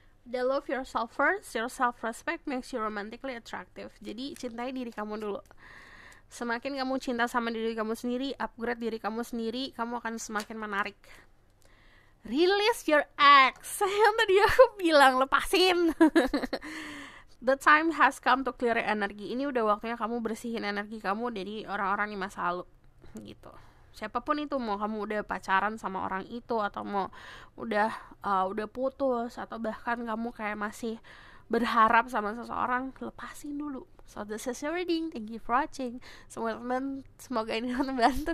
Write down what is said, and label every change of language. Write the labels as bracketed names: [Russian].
[English] The love yourself first, your self-respect makes you romantically attractive. [Indonesian] Jadi cintai diri kamu dulu. Semakin kamu cinta sama diri kamu sendiri, upgrade diri kamu sendiri, kamu akan semakin menarik. [English] Release your ex. [Indonesian] Yang tadi aku bilang, lepasin. [English] The time has come to clear energi. [Indonesian] Ini udah waktunya kamu bersihin energi kamu dari orang-orang di masa lalu gitu. Siapapun itu, mau kamu udah pacaran sama orang itu, atau mau udah putus, atau bahkan kamu kayak masih berharap sama seseorang, lepasin dulu. [English] So this is your reading. Thank you for watching. [Indonesian] Semoga ini membantu.